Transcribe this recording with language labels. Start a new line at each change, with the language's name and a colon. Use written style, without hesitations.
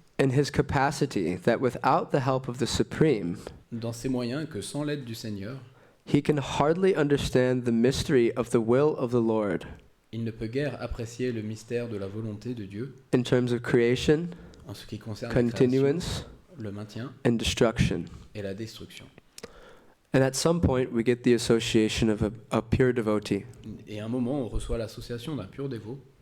English: in his capacity that without the help of the Supreme,
French: dans ses moyens que sans l'aide du Seigneur,
English: he can hardly understand the mystery of the will of the Lord
French: il ne peut guère apprécier le mystère de la volonté de Dieu
English: in terms of creation,
French: en ce qui concerne la création,
English: continuance,
French: le maintien
English: and destruction.
French: et la destruction.
English: And at some point, we get the association of a pure devotee,
French: Et à un moment, on reçoit l'association d'un pur dévot,